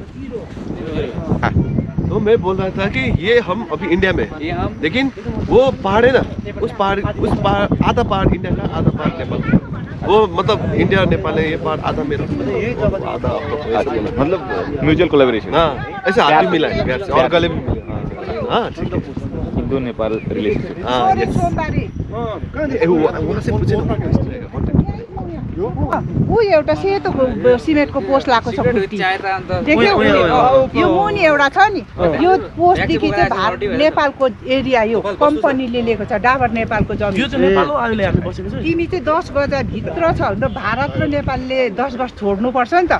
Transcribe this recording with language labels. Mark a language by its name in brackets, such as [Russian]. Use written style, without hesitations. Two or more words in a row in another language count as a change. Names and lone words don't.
[Hindi] तो मैं बोल रहा था कि ये हम अभी इंडिया में हैं, लेकिन वो पहाड़ है ना, उस पहाड़ आधा पहाड़ इंडिया का आधा पहाड़ नेपाल का। वो मतलब इंडिया नेपाल है, ये पहाड़ आधा मेरा आधा आप लोग का। मतलब [English] mutual collaboration. [Hindi] हाँ ऐसे हाथ भी मिला है प्यार से और गले भी मिले। हाँ ठीक है [English] Indo Nepal relationship. [Hindi] हाँ यस वहाँ से पूछे ना [Nepali] ऊ एउटा सेतो सिमेन्टको पोस्ट लगाएको छ खुट्टी देख्यौ यो मुनि एउटा छ नि यो पोस्टदेखि चाहिँ भारत नेपालको एरिया यो कम्पनीले लिएको छ डाबर नेपालको जमिन। तिमी चाहिँ 10 गज भित्र छ भने त भारत र नेपालले 10 गज छोड्नुपर्छ नि त।